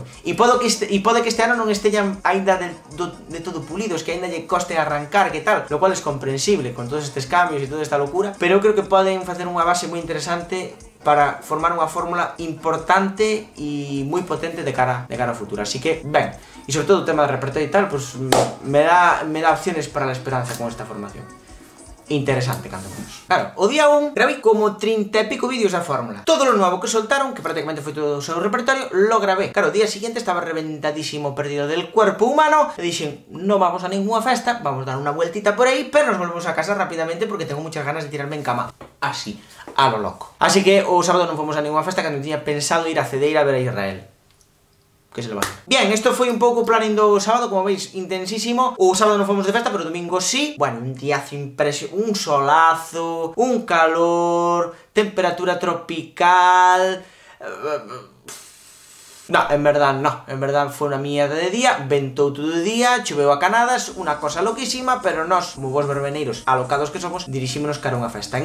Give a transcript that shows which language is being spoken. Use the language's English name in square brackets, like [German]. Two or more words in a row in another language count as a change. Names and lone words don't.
[Galician] E pode que este ano non esteñan aínda de todo pulidos, que aínda lle coste arrancar, que tal, [Spanish] lo cual [Galician] é comprensible con todos estes cambios e toda esta locura, pero eu creo que poden facer unha base moi interesante para formar unha fórmula importante e moi potente de cara ao futuro. Así que, ben, e sobre todo o tema de repertorio e tal, [Spanish] pues me dá opciones para la esperanza con esta formación. [Galician] Interesante, canto menos. Claro, o día 1 grabé como 30 e pico vídeos da fórmula. [Spanish] Todo lo nuevo que soltaron, que prácticamente [Galician] foi todo o seu repertorio, [Spanish] lo grabé. Claro, o día siguiente estaba reventadísimo, perdido del cuerpo humano, [Galician] e dixen, non [Spanish] vamos a ninguna festa, vamos a dar unha vueltita [Galician] por aí, [Spanish] pero nos volvemos a casa rápidamente porque tengo muchas ganas de tirarme en cama. Así, a lo loco. [Galician] Así que o sábado non fomos a ninguna festa, que non tiña pensado ir a Cedeira a ver a Israel. [Spanish] Que se le va a hacer. Bien, esto [Galician] foi un pouco o planning do sábado, [Spanish] como veis, intensísimo. [Galician] O sábado non fomos de festa, pero o domingo sí. Bueno, un diazo impresionante, un solazo, un calor, temperatura tropical. [Spanish] No, en verdad [Galician] foi unha mierda de día, ventou todo o día, choveu a canadas, unha cosa loquísima, pero nós, como vos verbeneiros alocados que somos, dirixímonos cara a unha festa.